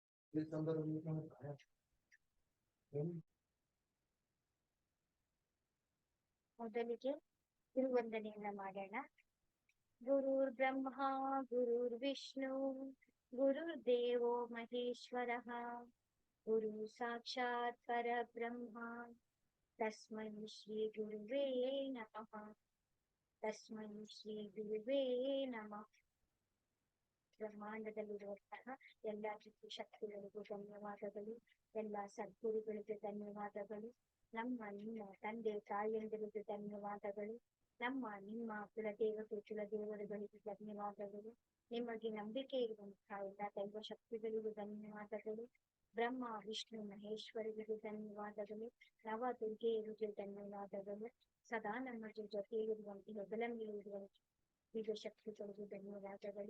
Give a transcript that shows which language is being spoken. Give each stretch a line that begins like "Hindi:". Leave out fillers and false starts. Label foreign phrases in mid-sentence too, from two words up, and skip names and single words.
Kannada: ಮೊದಲಿಗೆ ಗುರುವಂದನೆಯನ್ನ ಮಾಡೋಣ.
Sanskrit: ಗುರುರ್ ಬ್ರಹ್ಮ ಗುರುರ್ ವಿಷ್ಣು ಗುರುರ್ದೇವೋ ಮಹೇಶ್ವರಃ ಗುರು ಸಾಕ್ಷಾತ್ ಪರಬ್ರಹ್ಮ ತಸ್ಮೈ ಶ್ರೀ ಗುರುವೇ ನಮಃ. ತಸ್ಮೈ ಶ್ರೀ ಗುರುವೇ ನಮಃ.
Kannada: ಬ್ರಹ್ಮಾಂಡದಲ್ಲಿರುವಂತಹ ಎಲ್ಲ ಶಕ್ತಿಗಳಿಗೂ ಧನ್ಯವಾದಗಳು, ಎಲ್ಲ ಸದ್ಗುರುಗಳಿಗೆ ಧನ್ಯವಾದಗಳು, ನಮ್ಮ ನಿಮ್ಮ ತಂದೆ ತಾಯಿಯಂದಿರಿಗೆ ಧನ್ಯವಾದಗಳು, ನಮ್ಮ ನಿಮ್ಮ ಕುಲದೇವರುಗಳಿಗೆ ಧನ್ಯವಾದಗಳು, ನಿಮಗೆ ನಂಬಿಕೆ ಇರುವಂತಹ ಎಲ್ಲ ದೈವ ಶಕ್ತಿಗಳಿಗೂ ಧನ್ಯವಾದಗಳು, ಬ್ರಹ್ಮ ವಿಷ್ಣು ಮಹೇಶ್ವರರಿಗೆ ಧನ್ಯವಾದಗಳು, ನವ ದುರ್ಗೆಯರಿಗೆ ಧನ್ಯವಾದಗಳು, ಸದಾ ನಮ್ಮ ಜೊತೆಯಲ್ಲಿರುವಂತೆ ಹೆಗಲಂಗಿರುವಂತೆ ಈಗ ಶಕ್ತಿಗಳಿಗೆ ಧನ್ಯವಾದಗಳು.